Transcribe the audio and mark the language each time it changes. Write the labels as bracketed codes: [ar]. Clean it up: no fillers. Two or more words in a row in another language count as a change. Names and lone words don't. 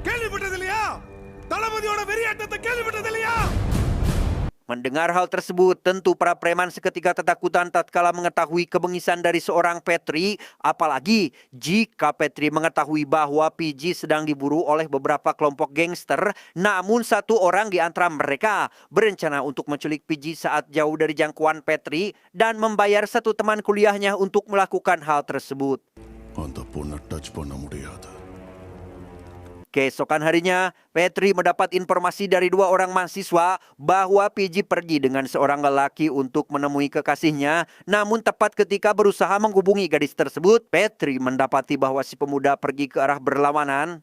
[id] Mendengar hal tersebut, tentu para preman seketika ketakutan tatkala mengetahui kebengisan dari seorang Petri, apalagi jika Petri mengetahui bahwa PJ sedang diburu oleh beberapa kelompok gangster, namun satu orang di antara mereka berencana untuk menculik PJ saat jauh dari jangkauan Petri dan membayar satu teman kuliahnya untuk melakukan hal tersebut. [ta] அந்த பொண்ணை டச் பண்ண முடியாது. [id] Keesokan harinya, Petri mendapat informasi dari dua orang mahasiswa bahwa PJ pergi dengan seorang lelaki untuk menemui kekasihnya. Namun tepat ketika berusaha menghubungi gadis tersebut, Petri mendapati bahwa si pemuda pergi ke arah berlawanan.